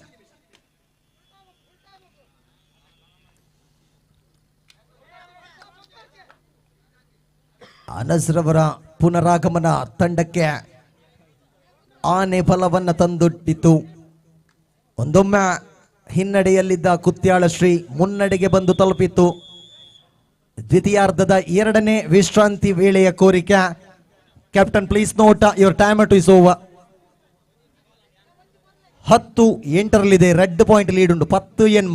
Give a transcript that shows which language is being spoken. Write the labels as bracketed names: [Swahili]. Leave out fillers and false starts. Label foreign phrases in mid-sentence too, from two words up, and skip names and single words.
[Kannada] ಅನಸ್ರವರ ಪುನರಾಗಮನ ತಂಡಕ್ಕೆ ಆನೆ ಫಲವನ್ನ ತಂದೊಡ್ಡಿತು. ಒಂದೊಮ್ಮೆ ಹಿನ್ನಡೆಯಲ್ಲಿದ್ದ ಕುತ್ಯಾಳ ಶ್ರೀ ಮುನ್ನಡೆಗೆ ಬಂದು ತಲುಪಿತ್ತು. ದ್ವಿತೀಯಾರ್ಧದ 2ನೇ ವಿಶ್ರಾಂತಿ ವೇಳೆಯ ಕೋರಿಕೆ. [English] Captain please note your time two is over. [Kannada] 10-8ರಲ್ಲಿದೆ. [English] red point lead [Kannada] ಉಂಟು 10 ಎನ್ಮ.